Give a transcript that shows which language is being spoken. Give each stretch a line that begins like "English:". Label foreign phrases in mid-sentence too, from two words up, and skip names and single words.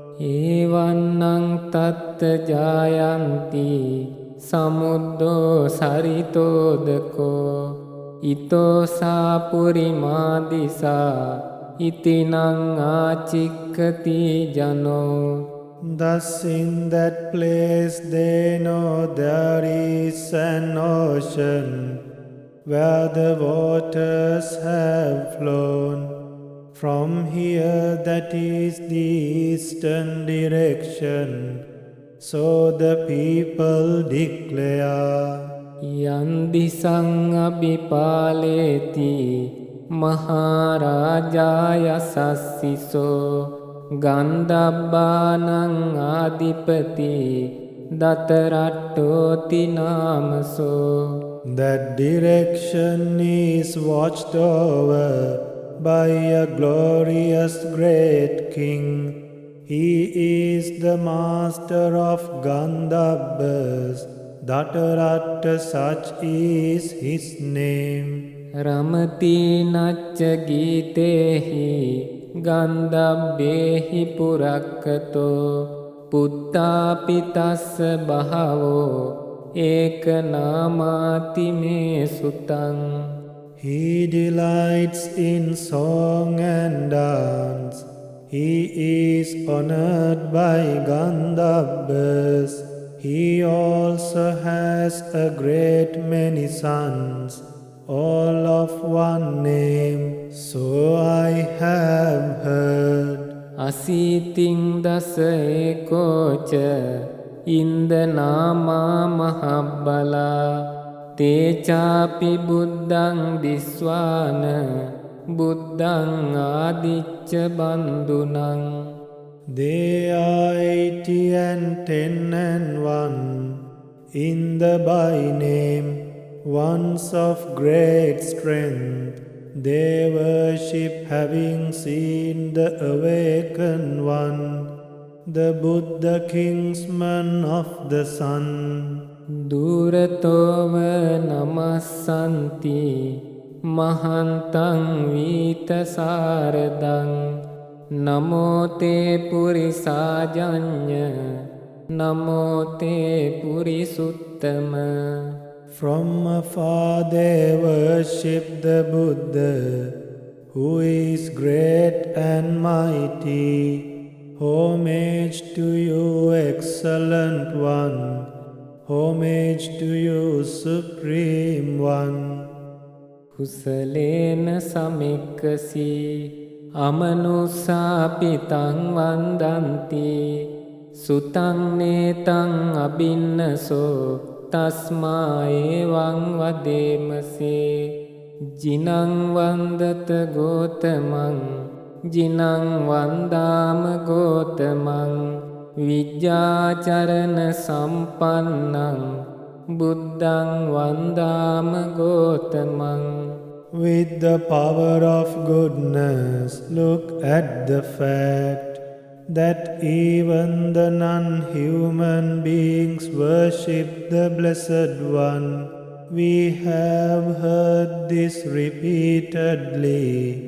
Pali: Evannaṃ tatta jāyanti samuddo saritodako ito sāpurimādisā itinaṃ ācikkati jano.
English: Thus in that place they know there is an ocean where the waters have flown. From here, that is the eastern direction, so the people declare.
Pali: Yandisaṃ abhipāleti mahārājāya sassiso Gandhabbānaṃ ādipati dataraṭṭoti nāmaso.
English: That direction is watched over by a glorious great king. He is the master of Gandhabbas. Dataratta, such is his name.
Pali: Ramati nacca gītehi gandhabbehi purakkato puttāpi tassa bahavo eka nāmāti me sutaṃ.
English: He delights in song and dance. He is honored by Gandhabbas. He also has a great many sons, all of one name, so I have heard.
Pali: Asītiṃ dasa ekoca indanāmā mahabbala te chāpi buddhaṃ disvāna buddhaṃ ādicca bandhunaṃ.
English: They are 80 and 10 and 1 in the by name, ones of great strength. They worship having seen the awakened one, the Buddha kingsman of the sun.
Pali: Duratova namassanti mahantang vitasaradang Namo te purisajanya Namo te purisuttama.
English: From afar they worship the Buddha, who is great and mighty. Homage to you, excellent one. Homage to you, supreme one.
Pali: Kusalena samikkasi amanussapitang vandanti Sutang netang abinnaso tasma evang vademase. Jinang vandata gotamang Jinang vandama gotamang Vijjācarana sampannang Buddhang vandama gotamang.
English: With the power of goodness, look at the fact that even the non-human beings worship the Blessed One. We have heard this repeatedly.